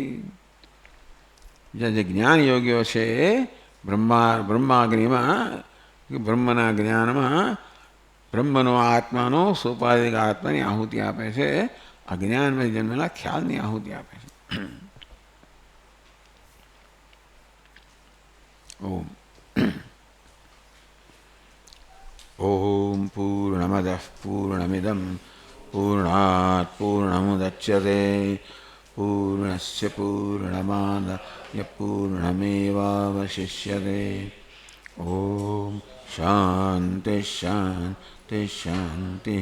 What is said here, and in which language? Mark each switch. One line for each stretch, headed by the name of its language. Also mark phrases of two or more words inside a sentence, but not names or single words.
Gujarati: જે જ્ઞાન યોગીઓ છે બ્રહ્માગ્નિમાં, બ્રહ્મના જ્ઞાનમાં બ્રહ્મનો આત્માનો સોપાધિક આત્માની આહુતિ આપે છે, અજ્ઞાનમાં જન્મેલા ખ્યાલની આહુતિ આપે છે.
Sanskrit: ઓમ ओम पूर्णमदः पूर्णमिदं पूर्णात् पूर्णमुदच्यते पूर्णस्य पूर्णमादाय पूर्णमेवावशिष्यते। ओम शांति शांति शांतिः।